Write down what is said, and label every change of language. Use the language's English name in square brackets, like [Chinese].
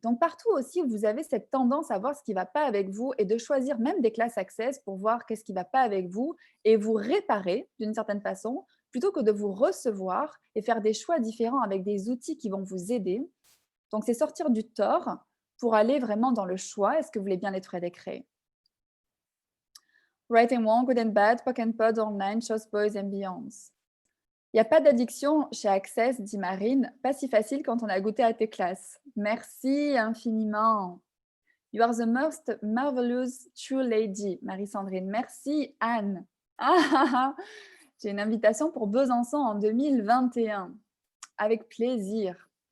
[French] Donc partout aussi où vous avez cette tendance à voir ce qui va pas avec vous et de choisir même des classes Access pour voir qu'est-ce qui va pas avec vous et vous réparer d'une certaine façon, plutôt que de vous recevoir et faire des choix différents avec des outils qui vont vous aider. Donc c'est sortir du tort pour aller vraiment dans le choix. Est-ce que vous voulez bien être aidé créer? [English] Right and wrong, good and bad, POC and pod, online, shows, boys and beyonds. [French] Il y a pas d'addiction chez Access, dit Marine. Pas si facile quand on a goûté à tes classes. Merci infiniment. [English] You are the most marvelous true lady, Marie-Sandrine. [French] Merci Anne. Ah, ah, ah. J'ai une invitation pour Besançon en 2021. Avec plaisir.